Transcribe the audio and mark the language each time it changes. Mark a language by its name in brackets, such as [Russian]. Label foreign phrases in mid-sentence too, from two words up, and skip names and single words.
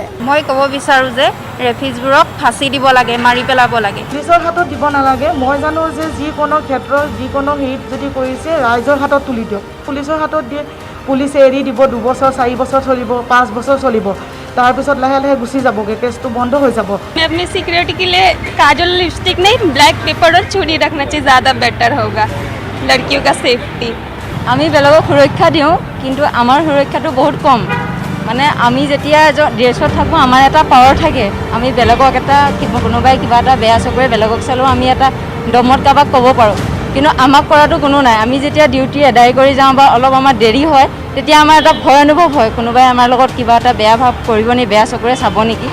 [Assamese] মই ক'ব বিচাৰোঁ যে ৰেফিজবোৰক ফাঁচি দিব লাগে, মাৰি পেলাব লাগে। পুলিচৰ হাতত দিব নালাগে। মই জানো যে যিকোনো ক্ষেত্ৰত, যিকোনো হেৰিত যদি কৰিছে ৰাইজৰ হাতত তুলি দিয়ক। পুলিচৰ হাতত দিয়ে, পুলিচে এৰি দিব, 2 বছৰ 4 বছৰ চলিব, 5 বছৰ চলিব, তাৰপিছত লাহে লাহে গুচি যাবগৈ, কেছটো বন্ধ হৈ যাব। [Hindi] अपनी सिक्योरिटी के लिए काजल लिपस्टिक नहीं, [English] black pepper [Hindi] और चूड़ी रखना चाहिए, ज़्यादा बेटर होगा लड़कियों का सेफ्टी। [Assamese] আমি বেলেগক সুৰক্ষা দিওঁ, কিন্তু আমাৰ সুৰক্ষাটো বহুত কম। মানে আমি যেতিয়া ড্ৰেছত থাকোঁ, আমাৰ এটা পাৱাৰ থাকে, আমি বেলেগক এটা কোনোবাই কিবা এটা বেয়া চকুৰে বেলেগক চালেও আমি এটা দমত কাৰোবাক ক'ব পাৰোঁ, কিন্তু আমাক কৰাটো কোনো নাই। আমি যেতিয়া ডিউটি আদায় কৰি যাওঁ বা অলপ আমাৰ দেৰি হয়, তেতিয়া আমাৰ এটা ভয় অনুভৱ হয়, কোনোবাই আমাৰ লগত কিবা এটা বেয়া ভাৱ কৰিব নি, বেয়া চকুৰে চাব নেকি।